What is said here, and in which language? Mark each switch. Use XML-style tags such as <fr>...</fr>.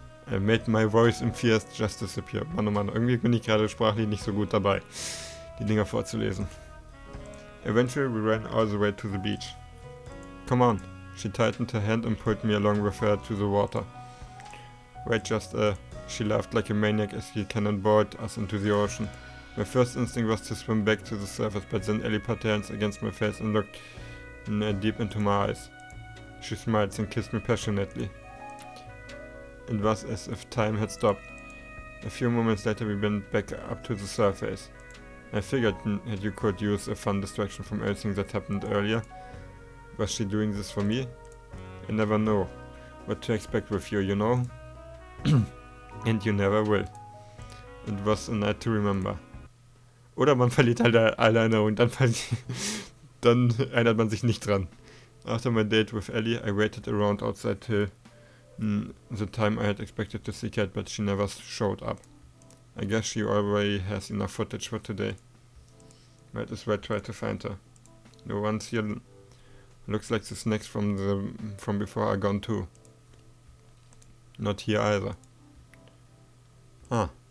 <en>Made my voice and fears just disappear.</en> <de>Mann, oh Mann, irgendwie bin ich gerade sprachlich nicht so gut dabei, die Dinger vorzulesen.</de> <en>Eventually we ran all the way to the beach. Come on. She tightened her hand and pulled me along with her to the water. Wait, she laughed like a maniac as she cannonballed us into the ocean. My first instinct was to swim back to the surface, but then Ellie put her hands against my face and looked deep into my eyes. She smiled and kissed me passionately. It was as if time had stopped. A few moments later we went back up to the surface. I figured that you could use a fun distraction from everything that happened earlier. Was she doing this for me? I never know what to expect with you, you know? And you never will. It was a night to remember.</en> <de>Oder man verliert halt alle Erinnerungen, dann erinnert man sich nicht dran.</de> <en>After my date with Ellie, I waited around outside till the time I had expected to see Cat, but she never showed up. I guess she already has enough footage for today. Might as well try to find her. The ones here looks like the snacks from before are gone too. Not here either. Ah.</en>